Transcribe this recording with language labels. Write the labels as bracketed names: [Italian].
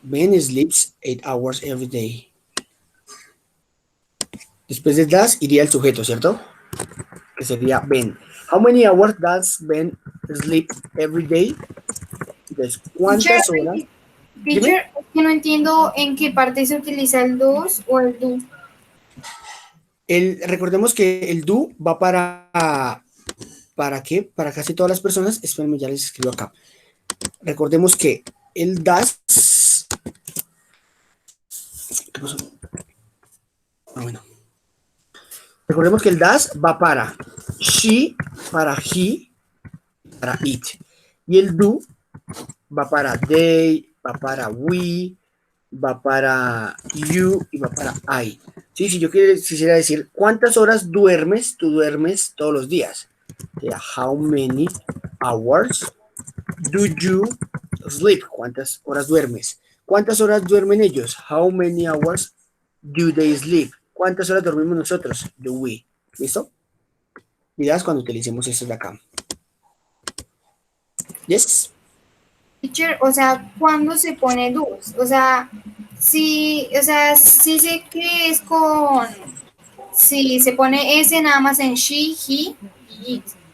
[English] Ben sleeps 8 hours every day. [Spanish] Después de does iría el sujeto, ¿cierto? Que sería Ben. [English] How many hours does Ben sleep every day? [Spanish] Entonces, ¿cuántas horas? Teacher, es que no entiendo en qué parte se utiliza el dos o el do. Recordemos que el do va ¿para qué? Para casi todas las personas. Espérenme, ya les escribo acá. Recordemos que el does. ¿Qué pasó? Ah, bueno. Recordemos que el does va para she, para he, para it. Y el do va para they, va para we, va para you y va para I. Sí, si yo quisiera decir, ¿cuántas horas duermes? Tú duermes todos los días. [English] How many hours do you sleep? [Spanish] ¿Cuántas horas duermes? ¿Cuántas horas duermen ellos? [English] How many hours do they sleep? [Spanish] ¿Cuántas horas dormimos nosotros? [English] Do we. [Spanish] ¿Listo? Mirad cuando utilicemos esto de acá. [English] Yes. [Spanish] Teacher, o sea, ¿cuándo se pone dos? O sea, sí sé que es con, sí, se pone ese nada más en she, he y it.